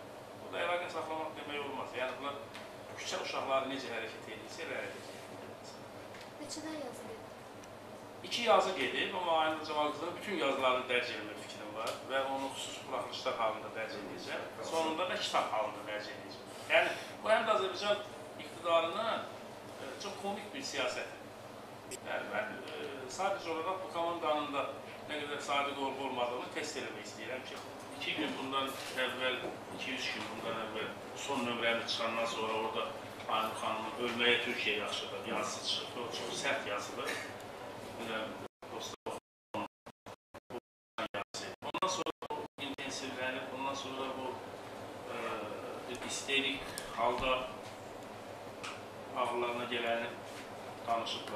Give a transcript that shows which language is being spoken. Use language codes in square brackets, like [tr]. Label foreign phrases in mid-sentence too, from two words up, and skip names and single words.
[az] Bu da əlaqə saxlamaq demək olmaz. Yəni, bunlar küçə uşaqları necə hərəkət edirsə, elə hərəkət edir. Neçədən yazı gedib? 2 yazı gedib, amma Aynur Camal qızının bütün yazılarını dərc etmək fikrim var və onu xüsusi buraxılışlar halında dərc edəcəm. Sonunda da kitab halında dərc edəcəm. Yəni, bu həm də Azərbaycan iqtidarının çox komik bir siyasətidir. [tr] Yani ben sadece olarak bu komandanın da ne kadar sadiq olup olmadığını test etmek [az] istəyirəm ki, 2 gün bundan evvel, 2-3 gün bundan evvel son nömrəni çıxandan sonra orada Aynur xanımın ölməyə Türkiyə yaxşıdır yazısı çıxdı. O çox sərt yazıdır. Ondan sonra bu intensivlənib, ondan sonra bu isterik halda ağırlarına gələni danışıblar.